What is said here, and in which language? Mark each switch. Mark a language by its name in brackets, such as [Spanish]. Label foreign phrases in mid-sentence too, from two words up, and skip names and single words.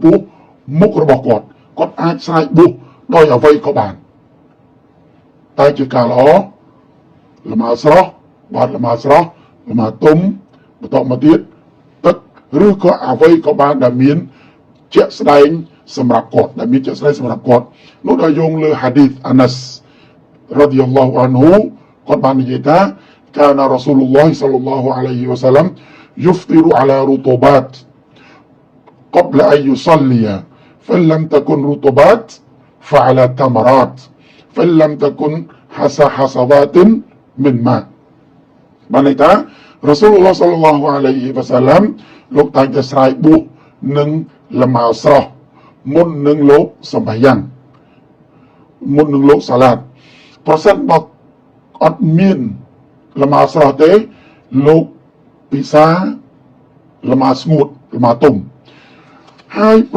[Khmer] ពោះមុខរបស់គាត់អាចស្រែកបួសដោយអ្វីក៏បានតែជាការល្អល្មើស្រស់បើល្មើស្រស់ល្មើទុំបន្តមកទៀតទឹកឬក៏អ្វីក៏បានដែលមានជាក់ស្ដែងសម្រាប់គាត់ដែលមានជាក់ស្ដែងសម្រាប់គាត់នោះដល់យោងលើហាឌីសអាណាស់រ៉ាឌីយ៉ាឡោះអានហ៊ូគាត់បាននិយាយថា [Arabic] كان رسول الله صلى الله عليه وسلم يفطر على رطوبات قبل أن يصلي فإن لم تكن رطوبات فعلى تمرات فإن لم تكن حصوات من ماء បាន [Khmer] ន័យថារ៉ាស៊ូលឡោះសល្លឡោះអាឡៃហ៊ីវ៉ាសាឡាំលោកតែងតែស្រែកបួសនិងល្មើស្រស់មុននឹងលោកសម្បាយ៉ាងមុននឹងលោកសាឡាតប្រសិនបើអត់មានល្មើស្រស់ទេលោកពិសាល្មើស្ងួតល្មើទុំហើយប្រ